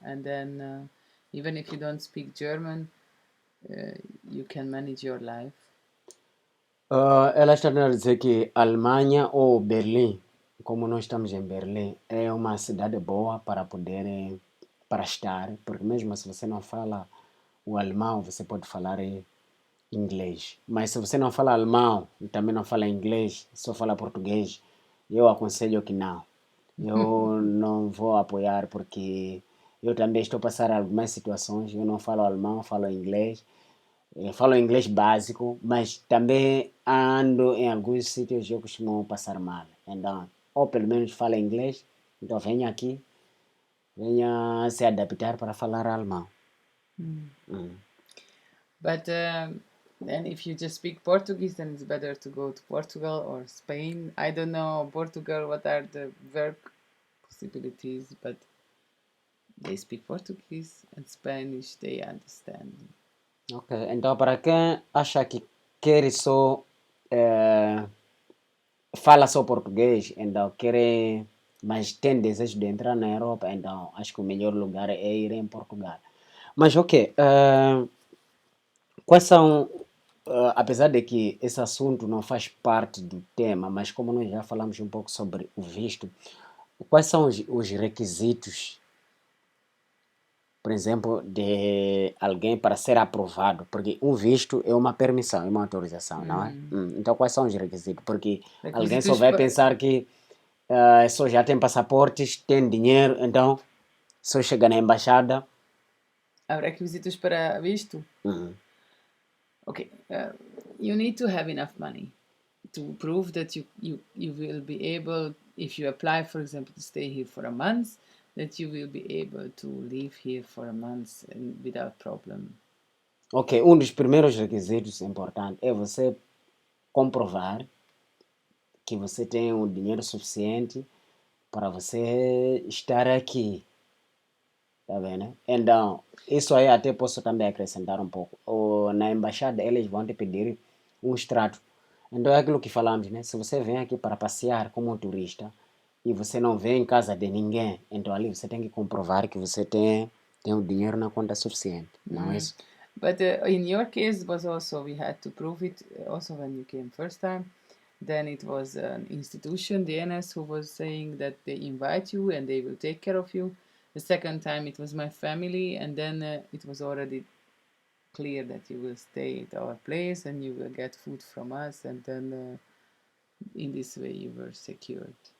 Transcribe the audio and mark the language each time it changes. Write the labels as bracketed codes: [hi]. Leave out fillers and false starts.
[en] And then even if you don't speak German, you can manage your life. [pt] Ela está a dizer que Alemanha ou Berlim, como nós estamos em Berlim, é uma cidade boa para poder para estar, porque mesmo se você não fala o alemão, você pode falar inglês. Mas se você não fala alemão e também não fala inglês, só fala português, eu aconselho que não. Eu não vou apoiar porque eu também estou a passar algumas situações, eu não falo alemão, falo inglês. Eu falo inglês básico, mas também ando em alguns sítios eu costumo passar mal. Então, ou pelo menos fala inglês, então venha aqui, venha se adaptar para falar alemão. [en] But then if you just speak Portuguese, then it's better to go to Portugal or Spain. I don't know Portugal what are the work possibilities, but they speak Portuguese and Spanish. They understand. [pt] Ok, então para quem acha que quer só fala só português, então quer, mas tem desejo de entrar na Europa, então acho que o melhor lugar é ir em Portugal. Mas ok, quais são, apesar de que esse assunto não faz parte do tema, mas como nós já falamos um pouco sobre o visto, quais são os requisitos, por exemplo, de alguém para ser aprovado? Porque um visto é uma permissão, é uma autorização, não é? Então, quais são os requisitos? Porque alguém só vai pensar que só já tem passaportes, tem dinheiro, então só chega na embaixada. Há requisitos para visto? [en] Okay, you need to have enough money to prove that you will be able, if you apply, for example, to stay here for a month, that you will be able to live here for a month without problem. [pt] Ok, um dos primeiros requisitos importantes é você comprovar que você tem o dinheiro suficiente para você estar aqui. Tá vendo? Então, isso aí até posso também acrescentar um pouco. Na embaixada, eles vão te pedir um extrato. Então, é aquilo que falamos, né? Se você vem aqui para passear como um turista e você não vem em casa de ninguém, então ali você tem que comprovar que você tem o dinheiro na conta suficiente, não é isso? [en] But in your case, was also we had to prove it also when you came first time. Then it was an institution, the NS, who was saying that they invite you and they will take care of you. The second time it was my family, and then it was already clear that you will stay at our place and you will get food from us, and then in this way you were secured.